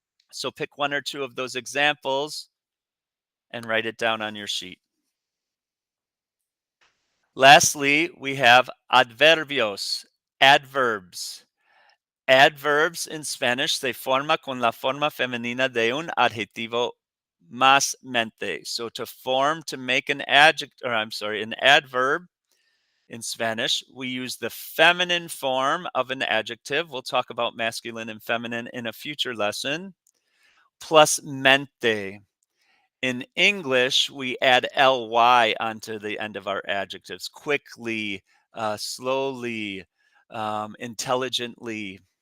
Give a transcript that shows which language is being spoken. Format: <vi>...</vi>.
<en>So pick one or two of those examples and write it down on your sheet. Lastly, we have adverbios, adverbs. Adverbs in Spanish</en> <es>se forma con la forma femenina de un adjetivo más mente.</es> <en>So to make an an adverb in Spanish, we use the feminine form of an adjective. We'll talk about masculine and feminine in a future lesson, plus mente. In English, we add ly onto the end of our adjectives: quickly, slowly, intelligently.</en>